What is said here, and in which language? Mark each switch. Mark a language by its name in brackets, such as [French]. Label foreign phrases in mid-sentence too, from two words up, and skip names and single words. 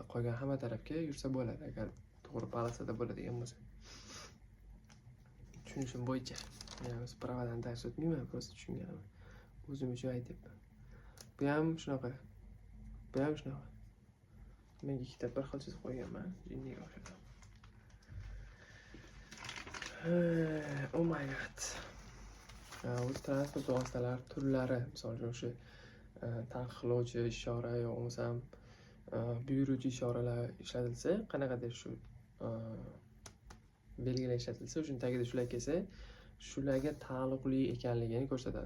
[Uzbek] Qolgan hamma tarafga yursa bo'ladi, agar to'g'ri polosada bo'ladigan bo'lsa. Tushunishim bo'yicha. Men o'z pravadan dars o'tmayman, prosta tushunganim. O'zim uchun aytyapman. Bu ham shunaqa. Bu ham shunaqa. Men ikkita bir xil chizib qo'yganman, jinniga o'xshab. [English] Oh my god. [Uzbek] O'z transport vositalari turlari, misol uchun o'sha taqiqlovchi ishora yoki bo'lmasam buyuruvchi ishoralar ishlatilsa, qanaqadir shu belgilar ishlatilsa, o'shuning tagida shular kelsa, shularga taalluqli ekanligini ko'rsatadi.